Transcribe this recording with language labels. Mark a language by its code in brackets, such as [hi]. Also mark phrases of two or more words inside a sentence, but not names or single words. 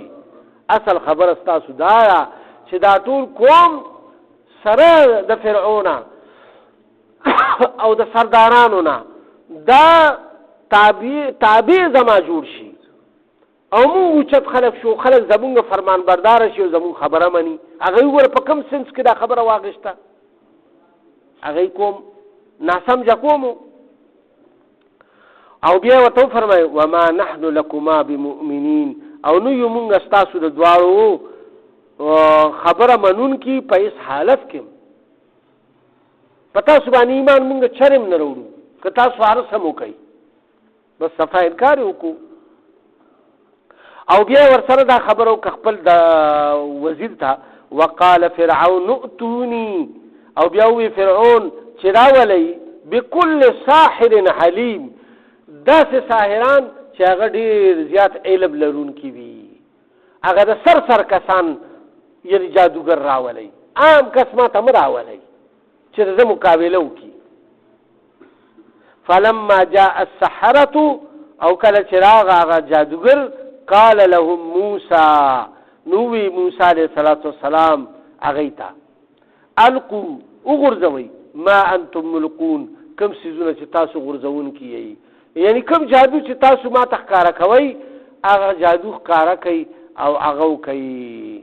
[ps] اصل خبره ستاسو دا چې دا ټول قوم سره د فرعون او د سردارانو نه دا تابع زما جوړ شي، او مونږ اوچت خلک شو، خلک زمونږ فرمان برداره شي او زمونږ خبره مني. هغوی وګوره په کوم سنس کې دا خبره واغېسته، هغوی کوم ناسمجه کوم. او بیا ورته وفرمایي [ar] وما نحن لکما بمؤمنین، [ps] او نو یو مونږ ستاسو د دواړو خبره منونکي په هېڅ حالت کې په تاسو باندې ایمان مونږ چرم نه راوړو که تاسو هر څه مو کوئ، بس صفا انکار یې وکړو. او بیا ورسره دا خبره وکړه خپل د وزیر ته، [ar] وقال فرعون ائتوني، [ps] او بیا ووی فرعون چې راولئ [ar] بكل ساحر حلیم، [ps] داسې ساحران چې هغه ډېر زیات علم لرونکي وي، هغه د سر کسان یعنی جادوګر راولئ، عام کس ما ته مه راولئ چې د ده مقابله وکړي. [ar] فلما جاء السحرة، [ps] او کله چې راغه هغه جادوګر، [ar] قال لهم موسی، [ps] نو وی موسی [ar] علیه الصلاة والسلام [ps] هغوی ته القوا وغورځوئ [ar] ما انتم ملقون، [ps] کوم څیزونه چې تاسو غورځوونکي یئ، یعنی کوم جادو چې تاسو ما ته ښکاره کوئ هغه جادو ښکاره کوي او هغه وکوي.